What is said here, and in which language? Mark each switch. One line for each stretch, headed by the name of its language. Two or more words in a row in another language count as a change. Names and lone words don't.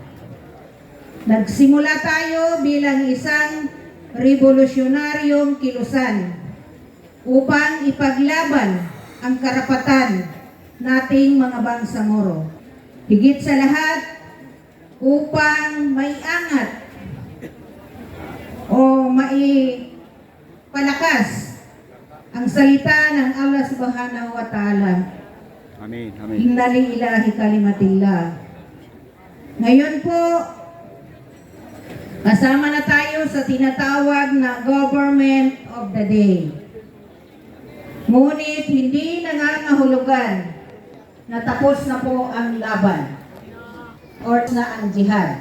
Filipino: Nagsimula tayo bilang isang revolusyonaryong kilusan upang ipaglaban ang karapatan nating mga bangsamoro. Higit sa lahat, upang maiangat o maipalakas ang salita ng Allah
Arabic: سبحانه وتعالى.
Filipino: Amin. Amin.
Arabic: إن لله كلمة الله.
Filipino: Ngayon po, kasama na tayo sa tinatawag na
English: Government of the Day.
Filipino: Ngunit hindi nangangahulugan na tapos na po ang laban or na ang jihad.